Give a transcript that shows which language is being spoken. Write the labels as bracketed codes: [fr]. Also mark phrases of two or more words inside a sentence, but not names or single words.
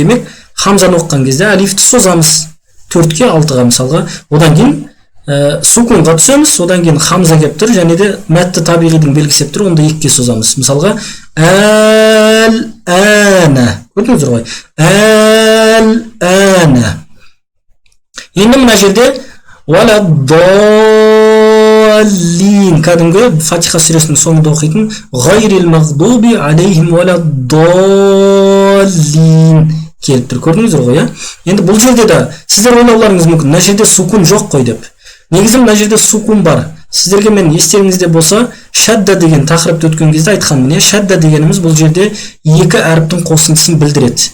[kk] Демек, хамзаны оққан кезде әлифті созамыз 4-ке 6-ға мысалға, одан кейін сукунға түсеміз, одан кейін хамза кеп тұр, және де мәтті табиғидің белгісі кеп тұр, онда 2-ке созамыз. Мысалға, әл-әна, көрдіңіздер ғой? Әл-әна. Енді мына жерде валаддаллин, кәдімгі Фатиха сүресінің соңында оқитын [ar] غير المغضوب عليهم ولا الضالين [kk] келіп тұр, көрдіңіздер ғой? Енді бұл жерде де сіздер ойлауларыңыз мүмкін, мына жерде сукун жоқ қой деп. Негізі мына жерде сукун бар. Сіздерге мен естеріңізде болса, шадда деген тақырыпты өткен кезде айтқанмын. Шадда дегеніміз бұл жерде 2 әріптің қосындысын білдіреді.